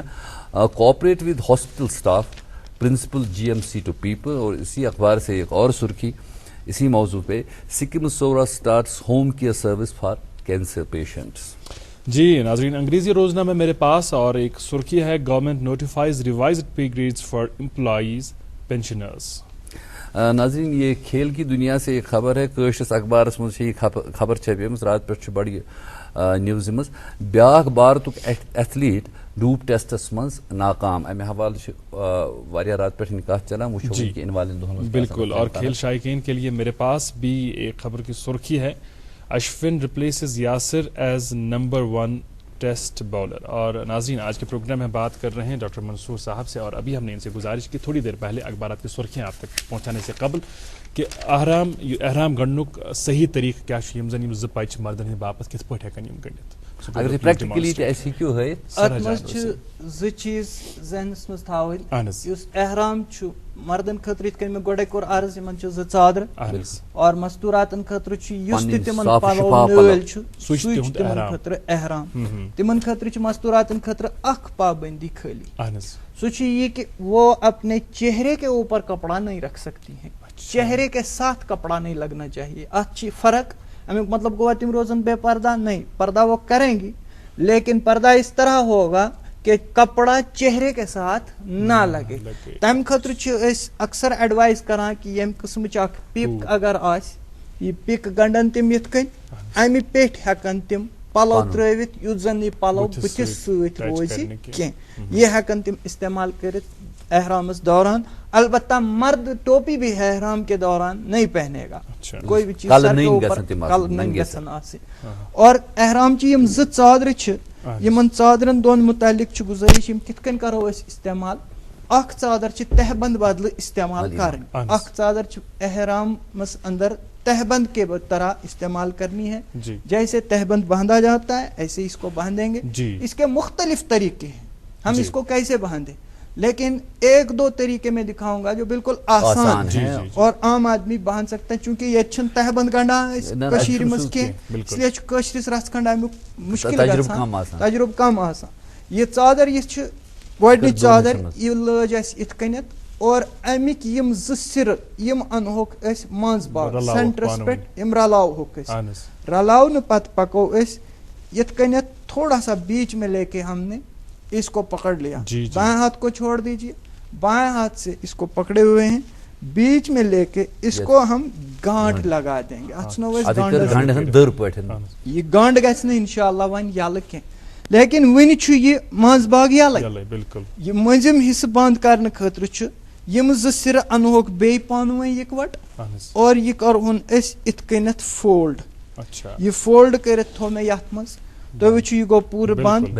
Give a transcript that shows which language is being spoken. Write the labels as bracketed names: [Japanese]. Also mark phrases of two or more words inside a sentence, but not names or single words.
[English] Cooperate with hospital staff principal GMC to people, [Urdu] اور اسی اخبار سے ایک اور سرخی اسی موضوع پہ, [English] Sikkim Sora starts home care service for cancer patients. [Urdu] جی ناظرین انگریزی روزنامہ میرے پاس اور ایک سرخی ہے, [English] Government notifies revised pay grades for employees pensioners. [Urdu] ناظرین یہ کھیل کی دنیا سے ایک خبر ہے, [Kashmiri] کٲشرِس اخبارس مز یہ خبر چھپیمٕژ رات پٮ۪ٹھ بڑی نِوزِ منٛز, بیٛاکھ بھارتُک ایتھلیٹ [English] dope tests [Kashmiri] مز ناکام. امہ حوالہ واریاہ رات پٮ۪ٹھ کتھ چلان, وٕچھو کہ اِن والٮ۪ن دۄہن منٛز. [Urdu] بالکل, اور کھیل شائقین کے لیے میرے پاس بھی ایک خبر کی سرخی ہے, [English] Ashwin replaces Yasir as number 1 test bowler. [Urdu] اور ناظرین آج کے پروگرام میں بات کر رہے ہیں ڈاکٹر منصور صاحب سے, اور ابھی ہم نے ان سے گزارش کی تھوڑی دیر پہلے اخبارات کی سرخیاں آپ تک پہنچانے سے قبل کہ احرام گنڈنک صحیح طریقہ کیا [Kashmiri] یم زن زٕ پچہِ مردن ہند باپت کت پٲٹھۍ ہیکن یم گنڈِتھ. اگر پریکٹیکلی تہِ اَسہِ ہیٚکِو ہٲیِتھ اتھ منٛز چھِ زٕ چیٖز ذہنس منٛز تھاوٕنۍ. یُس احرام چھُ مردن خٲطرٕ یِتھ کٔنۍ مےٚ گۄڈے کوٚر عرض یِمن چھِ زٕ ژادرٕ, اور مستوٗراتن خٲطرٕ چھُ یُس تہِ تِمن پلو نٲلۍ چھُ سُے چھُ تِمن خٲطرٕ احرام. تِمن خٲطرٕ چھِ مستوٗراتن خٲطرٕ اکھ پابندی خٲلی, سُہ چھُ یہ کہ [Urdu] وہ اپنے چہرے کے اوپر کپڑا نہیں رکھ سکتی ہیں, چہرے کے ساتھ کپڑا نہیں لگنا چاہیے. [Kashmiri] اتھ چھ فرق, امیک مطلب گوا تم روزن بے پردہ [Urdu] نہیں, پردہ وہ کریں گی لیکن پردہ اس طرح ہوگا کہ کپڑا چہرے کے ساتھ نہ لگے. [Kashmiri] تمہ خاطر چھ اکثر ایڈوائز کران کہ یم قسمچ اکھ پک اگر آس یہ پک گنڈن تم یت کن, امہ پیٹھ ہیکن تم پلو ترٲوِتھ یُتھ زن یہ پلو بٕتھِس سۭتۍ روزِ کینٛہہ, یہ ہیکن تم استعمال کرت احرامس دوران. [Urdu] البتہ مرد ٹوپی بھی احرام کے دوران نہیں پہنے گا, کوئی بھی چیز سر کے اوپر کل نہیں [Kashmiri] گژھن آسٕنۍ. اور احرام چہِ یم زٕ ژادرٕ چھِ, یمن ژادرن دۄن متعلق چھِ گزٲرش یم کِتھ کٔنۍ کرو أسۍ استعمال. اکھ ژادر چھِ تہبند بدلہٕ استعمال کرٕنۍ, اکھ ژادر چھِ احرامس اندر تہبند [Urdu] کے طرح استعمال کرنی ہے. جیسے تہبند باندھا جاتا ہے ایسے اس کو باندھیں گے. اس کے مختلف طریقے ہیں, ہم اس کو کیسے باندھیں, لیکن ایک دو طریقے میں دکھاؤں گا جو بالکل آسان ہے اور عام آدمی باندھ سکتا ہے. [Kashmiri] چونکہ یہ چھن تہبند گنڈان کشیر مز کی, [Urdu] اس لیے [Kashmiri] کشرس رس کھنڈ امیک مشکل تجربہ کم آسان. یہ ژادر یہ چھ گۄڈنِچ ژادر یہ لٲج اسہِ یِتھ کٔنٮ۪تھ, اور امک یم زٕ سرٕ یم انہوک أسۍ منٛز باغ سینٹرس پٮ۪ٹھ یم رلاوہوک أسۍ, رلاونہٕ پتہٕ پکو أسۍ یِتھ کٔنٮ۪تھ [Urdu] تھوڑا سا بیچ میں لے کے ہم نے اس کو پکڑ لیا. بائیں ہاتھ کو چھوڑ دیجیے, بائیں ہاتھ سے اس کو پکڑے ہوئے ہیں, بیچ میں لے کے اس کو ہم گانٹ لگا دیں گے. [Kashmiri] یہ گانٹ گژھِ نہٕ انشاءاللہ وۄنۍ یلہٕ کینٛہہ, لیکن ونہِ چھُ یہ منٛز باغ یلے. یہ مٔنٛزِم حصہٕ بنٛد کرنہٕ خٲطرٕ چھُ یم زٕ سرٕ انہوک بیٚیہِ پانہٕ ؤنۍ یِکوٹ, اور یہ کرہون أسۍ یِتھ کٔنٮ۪تھ فولڈ. یہ فولڈ کٔرِتھ تھوٚو مےٚ یتھ منٛز, تُہۍ وٕچھِو یہ گوٚو پوٗرٕ بنٛد.